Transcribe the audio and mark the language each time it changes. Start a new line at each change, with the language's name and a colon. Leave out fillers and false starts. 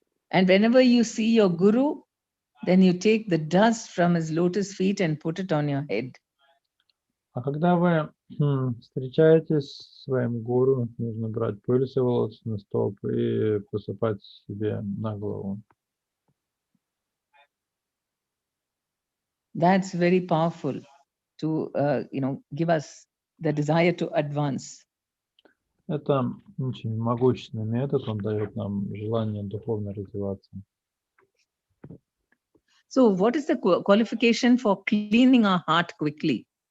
English: And whenever you see your Guru, then you take the dust from his lotus feet and put it on your head.
Russian: А когда вы встречаетесь с своим гуру, нужно брать пыль с его лотосных стоп и посыпать себе на голову.
English: That's very powerful to, give us the desire to advance.
Russian: Это очень могущественный метод, он дает нам желание духовно развиваться.
English: So what is the qualification for cleaning our heart quickly?